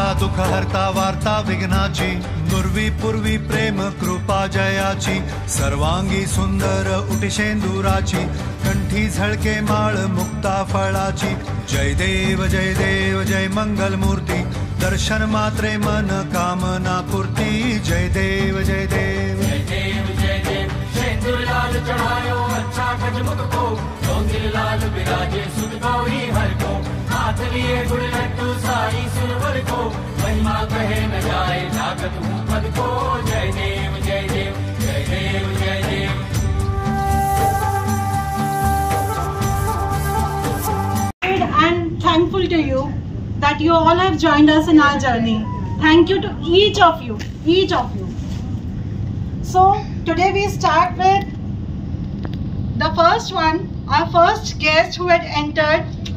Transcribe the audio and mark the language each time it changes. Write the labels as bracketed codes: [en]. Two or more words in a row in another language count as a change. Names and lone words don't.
[mr] सुखहर्ता वार्ता विघ्नाची, नुर्वी पूर्वी प्रेम कृपा जयाची, सर्वांगी सुंदर उटिशेंदुराची, कंठी झळके माळ मुक्ता फळाची। जय देव जय मंगल मूर्ती, दर्शन मात्रे मन कामना पूर्ती। जय देव जय देव [hi] सिंदूर लाल चढ़ायो अच्छा गजमुख को, डोंगिर लाल विराजे सुत गौरी हर को, हाथ लिए गुड़ लड्डू सारी सुरवर को, महिमा कहे न जाए जागत हूँ पद को। जय देव जय देव जय देव जय देव। [en] And thankful to you that you all have joined us in our journey. Thank you to each of you, each of you. So today we start with the first one, our first guest who had entered.